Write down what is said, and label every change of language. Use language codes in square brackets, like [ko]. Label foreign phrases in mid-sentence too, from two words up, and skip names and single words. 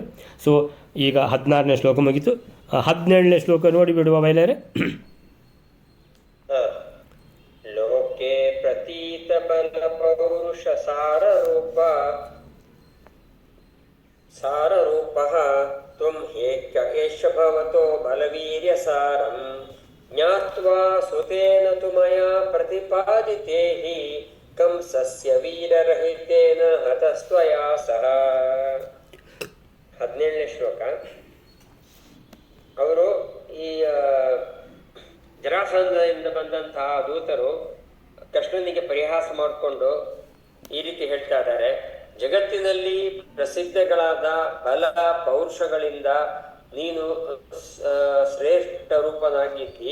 [kn] ಸೊ ಈಗ 16ನೇ ಶ್ಲೋಕ ಮುಗಿತು. 17ನೇ ಶ್ಲೋಕ ನೋಡಿಬಿಡುವ ಬಯಲಾರೆ. [sa] ಲೋಕೆ ಪ್ರತೀತ ಬಲ ಪೌರುಷ ಸಾರರೂಪಃ ತ್ವಂ ಏಷ ಭವತೋ ಬಲವೀರ್ಯ ಸಾರಂ ಜ್ಞಾತ್ವಾ ಸುತೇನ ತು ಮಯಾ ಪ್ರತಿಪಾದಿತೇಹಿ ಕಂಸಸ್ಯ ವೀರರಹಿತೇನ ಹತಸ್ತ್ವಯಾ ಸಹ. [kn] 17ನೇ ಶ್ಲೋಕ. ಅವರು ಈ ಜರಾಸಂಧದಿಂದ ಬಂದಂತಹ ದೂತರು ಕೃಷ್ಣನಿಗೆ ಪರಿಹಾಸ ಮಾಡಿಕೊಂಡು ಈ ರೀತಿ ಹೇಳ್ತಾ ಇದ್ದಾರೆ, ಜಗತ್ತಿನಲ್ಲಿ ಪ್ರಸಿದ್ಧಗಳಾದ ಬಲ ಪೌರುಷಗಳಿಂದ ನೀನು ಶ್ರೇಷ್ಠ ರೂಪನಾಗಿದ್ದಿ.